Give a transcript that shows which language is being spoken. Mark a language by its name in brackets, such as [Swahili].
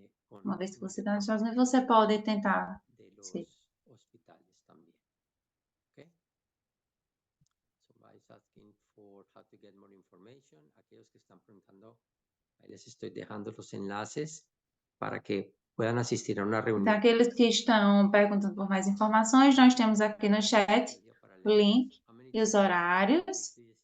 [Portuguese] Uma vez que você está nos Estados Unidos, você pode tentar. [Spanish] de los hospitales también. [English] Okay? Somebody's asking for how to get more information. [Spanish] Aquellos que están preguntando, ahí les estoy dejando los enlaces para que puedan asistir a una reunión. [Portuguese] Então, aqueles que estão perguntando por mais informações, nós temos aqui no chat o link e os horários